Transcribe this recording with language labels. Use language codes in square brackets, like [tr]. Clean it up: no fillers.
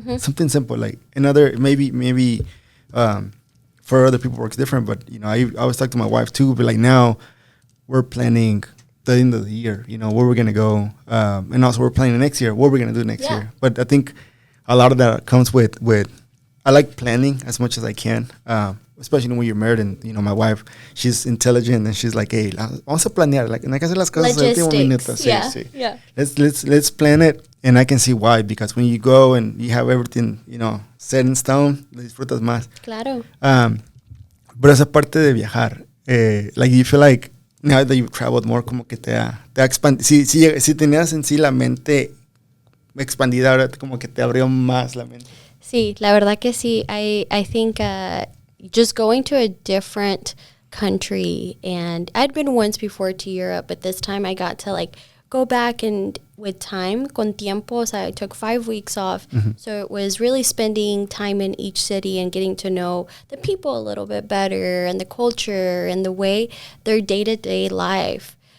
[en] Something simple, like another maybe for other people works different, but you know, I always talk to my wife too, but like now we're planning the end of the year, you know, where we're going to go. And also we're planning next year, what we're going to do next year. But I think a lot of that comes with I like planning as much as I can, especially when you're married. And, you know, my wife, she's intelligent and she's like, hey, [es] vamos a planear. [en] Like, [es] hay que hacer las cosas al último minuto. Sí. [en] Yeah. Let's plan it. And I can see why, because when you go and you have everything, you know, set in stone, [es] lo disfrutas más. Claro. But esa parte de viajar, [en] like you feel like, now that you've traveled more, [es] como que te ha expandido. Si tenías en sí la mente expandida, ahora como que te abrió más la mente. Sí, la verdad que sí. [en] I think just going to a different country, and I'd been once before to Europe, but this time I got to like go back and with time, [es] con tiempo, [en] so I took 5 weeks off. So it was really spending time in each city and getting to know the people a little bit better and the culture and the way their day-to-day life.